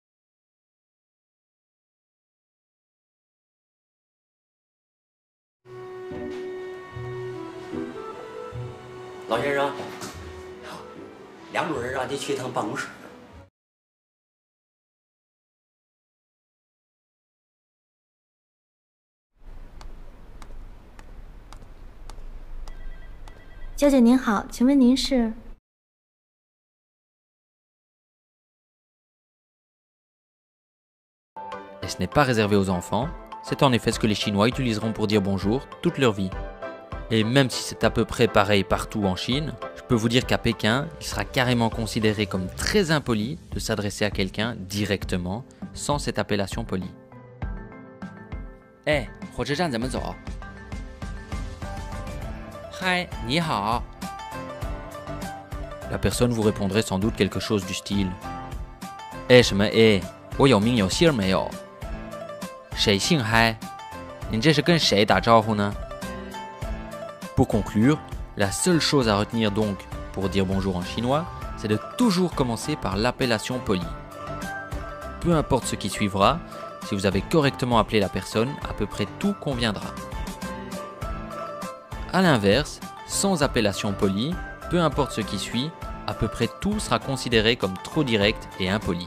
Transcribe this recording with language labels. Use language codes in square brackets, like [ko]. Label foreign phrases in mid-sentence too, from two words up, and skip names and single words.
[zh] 老先生，梁主任让你去一趟办公室。小姐您好，请问您是？ [fr] Et ce n'est pas réservé aux enfants, c'est en effet ce que les Chinois utiliseront pour dire bonjour toute leur vie. Et même si c'est à peu près pareil partout en Chine, je peux vous dire qu'à Pékin, il sera carrément considéré comme très impoli de s'adresser à quelqu'un directement, sans cette appellation polie. [zh] Eh, 火车站怎么走？ Hi, 你好. [fr] La personne vous répondrait sans doute quelque chose du style Eh, 什么eh？ [zh] 我有名有姓没有？ 谁姓嗨？你这是跟谁打招呼呢？ [fr] Pour conclure, la seule chose à retenir donc pour dire bonjour en chinois, c'est de toujours commencer par l'appellation polie. Peu importe ce qui suivra, si vous avez correctement appelé la personne, à peu près tout conviendra. A l'inverse, sans appellation polie, peu importe ce qui suit, à peu près tout sera considéré comme trop direct et impoli.